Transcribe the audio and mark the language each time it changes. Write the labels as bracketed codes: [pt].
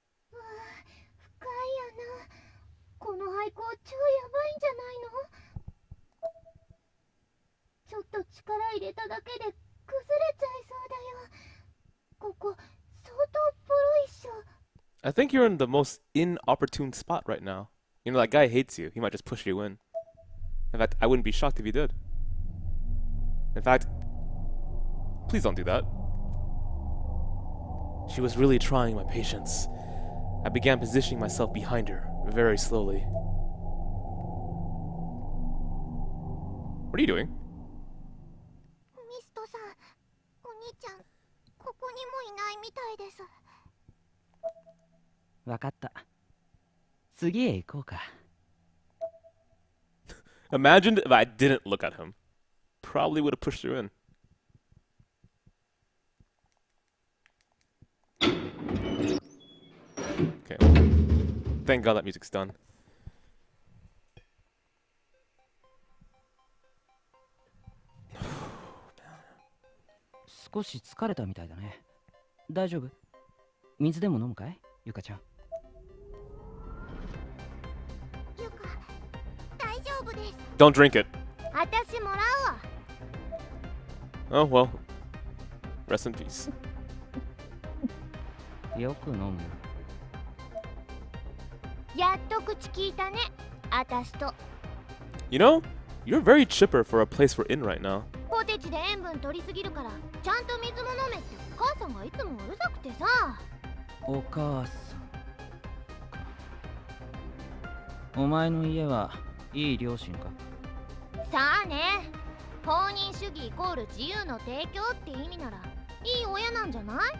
[ja] 深い穴。この廃校超やばいんじゃないの？ちょっと力入れただけで崩れちゃいそうだよ。ここ相当ボロいっしょ。 [en] I think you're in the most inopportune spot right now. You know, that guy hates you. He might just push you in. In fact, I wouldn't be shocked if he did. In fact, please don't do that. She was really trying my patience. I began positioning myself behind her, very slowly. What are you doing? [ja] ミストさん、お兄ちゃん、ここにもいないみたいです。わかった。次へ行こうか。 [en] Imagine if I didn't look at him. Probably would have pushed her in. Okay. Thank God that music's done. [ja] 少し疲れたみたいだね。大丈夫？水でも飲むかい、ゆかちゃん。ゆか、大丈夫です。 [en] Don't drink it. [ja] 私もらうわ。 [en] Oh, well. Rest in peace. [ja] よく飲むよ。やっと口聞いたね、私と。 [en] You know, you're very chipper for a place we're in right now. [ja] ポテチで塩分取りすぎるからちゃんと水も飲めってお母さんがいつもうるさくてさ。お母さん。お前の家はいい両親か？さあね、放任主義イコール自由の提供って意味ならいい親なんじゃない？